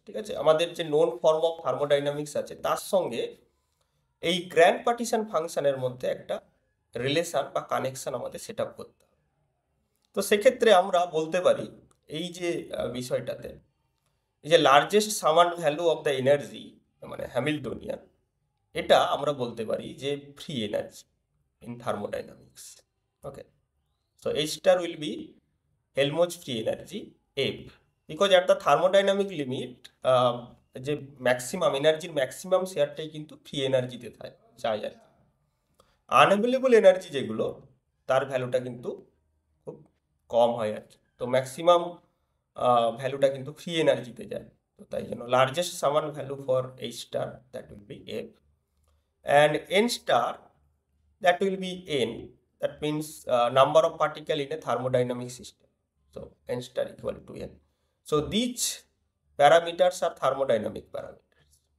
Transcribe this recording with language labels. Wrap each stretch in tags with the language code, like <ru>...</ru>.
<bn>ঠিক আছে, আমাদের যে</bn> <en>known form of thermodynamics</en> <bn>আছে তার সঙ্গে এই গ্র্যান্ড পার্টিশন ফাংশনের মধ্যে একটা রিলেশন বা কানেকশন আমাদের সেট আপ করতে হবে। তো সেক্ষেত্রে আমরা বলতে পারি এই যে বিষয়টাতে, এই যে largest সামান্ড value of the energy মানে হ্যামিল্টনিয়ান, এটা আমরা বলতে পারি যে free energy in thermodynamics.</bn> <en>okay, so H star will be Helmholtz free energy F, because at the thermodynamic limit</en> <bn>যে ম্যাক্সিমাম এনার্জির ম্যাক্সিমাম শেয়ারটাই কিন্তু ফ্রি এনার্জিতে যায় আর কি। আনঅ্যাভেলেবল এনার্জি যেগুলো তার ভ্যালুটা কিন্তু খুব কম হয় আর কি, তো ম্যাক্সিমাম ভ্যালুটা কিন্তু ফ্রি এনার্জিতে যায়। তো তাই জন্য লার্জেস্ট সামান value</bn> <en>For H star that will be F, and N star that will be N, that means number of particle in a thermodynamic system, so N star equal to N. So these parameters are thermodynamic parameters.</en>